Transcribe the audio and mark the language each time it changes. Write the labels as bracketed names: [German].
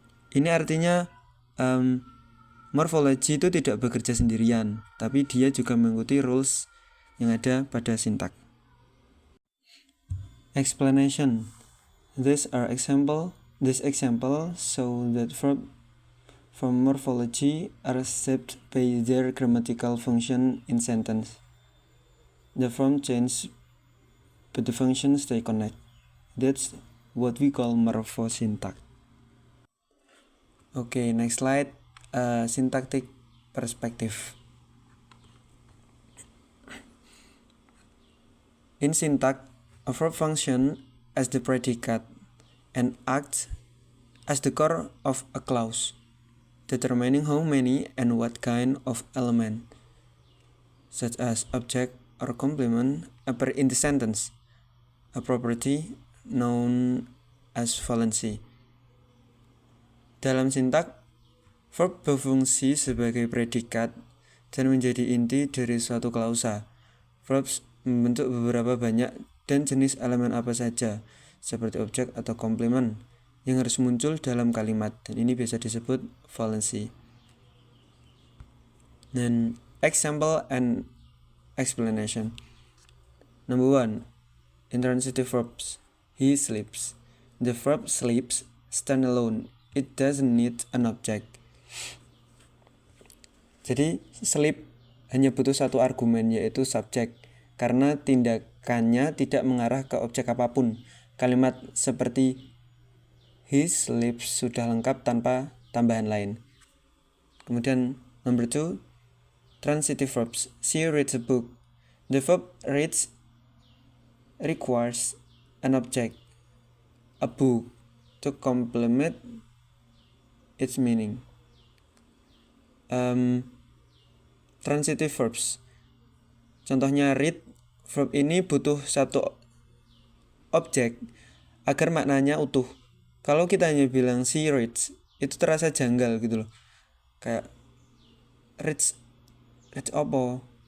[Indonesian] Ini artinya morfologi itu tidak bekerja sendirian, tapi dia juga mengikuti rules yang ada pada sintak. [English] Explanation. This example show that verb from morphology are shaped by their grammatical function in sentence. The form change, but the function stay connect. That's what we call morphosyntax. Okay, next slide. Syntactic perspective. In syntax, a verb functions as the predicate and acts as the core of a clause, determining how many and what kind of element, such as object, or complement appear in the sentence, a property known as valency. [Indonesian] Dalam sintak, verb berfungsi sebagai predikat dan menjadi inti dari suatu klausa. Verbs membentuk beberapa banyak dan jenis elemen apa saja, seperti objek atau komplement, yang harus muncul dalam kalimat, dan ini biasa disebut valency. [English] Dan example and explanation. Number 1. Intransitive verbs. He sleeps. The verb sleeps stand alone. It doesn't need an object. [Indonesian] Jadi sleep hanya butuh satu argumen, yaitu subjek, karena tindakannya tidak mengarah ke objek apapun. Kalimat seperti [English] he sleeps [Indonesian] sudah lengkap tanpa tambahan lain. Kemudian [English] number 2, transitive verbs. She reads a book. The verb reads requires an object, a book, to complement its meaning. Transitive verbs. [Indonesian] Contohnya read, verb ini butuh satu objek agar maknanya utuh. Kalau kita hanya bilang [English] she reads, [Indonesian] itu terasa janggal gitu loh. Kayak reads apa?